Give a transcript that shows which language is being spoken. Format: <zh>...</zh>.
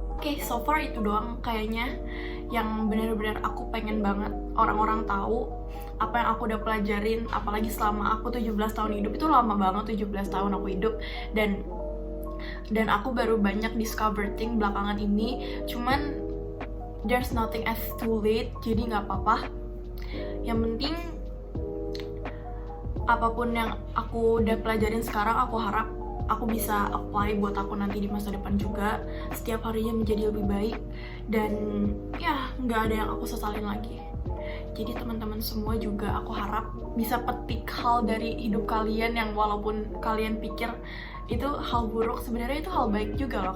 <id>Oke,</id> <en>so far</en> <id>itu doang kayaknya yang benar-benar aku pengen banget orang-orang tahu, apa yang aku udah pelajarin, apalagi selama aku 17 tahun hidup. Itu lama banget, 17 tahun aku hidup, dan aku baru banyak</id> <en>discover thing</en> <id>belakangan ini.</id> <en>Cuman there's nothing as too late,</en> <id>jadi nggak apa-apa. Yang penting apapun yang aku udah pelajarin sekarang, aku harap aku bisa apply buat aku nanti di masa depan juga. Setiap harinya menjadi lebih baik, dan ya nggak ada yang aku sesalin lagi. Jadi teman-teman semua juga aku harap bisa petik hal dari hidup kalian yang walaupun kalian pikir itu hal buruk, sebenarnya itu hal baik juga loh.</id>